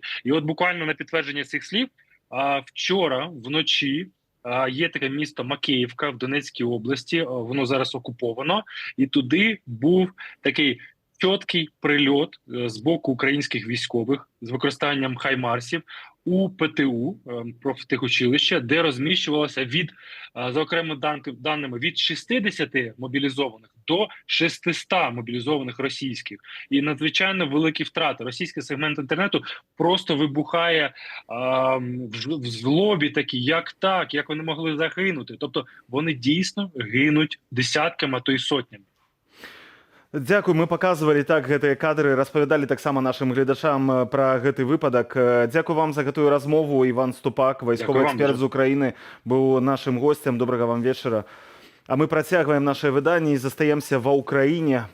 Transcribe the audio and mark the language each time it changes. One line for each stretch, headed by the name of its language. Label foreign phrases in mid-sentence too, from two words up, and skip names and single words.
Ukrainian: І от буквально на підтвердження цих слів, вчора вночі є таке місто Макеївка в Донецькій області, воно зараз окуповано, і туди був такий чіткий прильот з боку українських військових з використанням хаймарсів у ПТУ, профтехучилище, де розміщувалося за окремими даними, від 60 мобілізованих до 600 мобілізованих російських. І надзвичайно великі втрати. Російський сегмент інтернету просто вибухає в злобі такі, як так, як вони могли загинути. Тобто вони дійсно гинуть десятками, а то й сотнями.
Belarusian: Дзякуй, мы паказвалі так гэтыя кадры, распавядалі таксама нашым гледачам пра гэты выпадак. Дзякуй вам за гэтую размову. Іван Ступак, вайсковы эксперт з Украіны, быў нашым госцем. Добрага вам вечара. А мы працягваем наше выданне і застаемся ва ўкраіне.